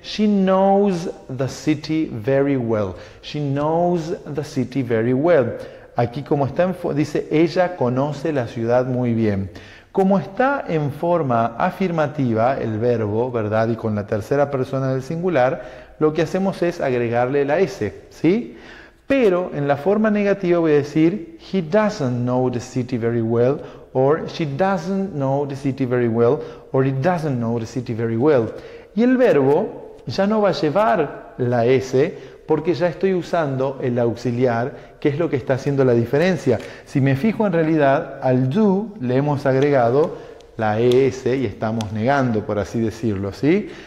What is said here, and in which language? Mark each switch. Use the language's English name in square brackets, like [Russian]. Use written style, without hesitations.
[English] she knows the city very well. She knows the city very well. [Spanish] Aquí como está dice, ella conoce la ciudad muy bien. Como está en forma afirmativa el verbo, ¿verdad? Y con la tercera persona del singular, lo que hacemos es agregarle la S, ¿sí? Pero en la forma negativa voy a decir, [English] he doesn't know the city very well, or she doesn't know the city very well, or he doesn't know the city very well. [Spanish] Y el verbo ya no va a llevar la S porque ya estoy usando el auxiliar, que es lo que está haciendo la diferencia. Si me fijo en realidad, al do le hemos agregado la ES y estamos negando, por así decirlo, ¿sí?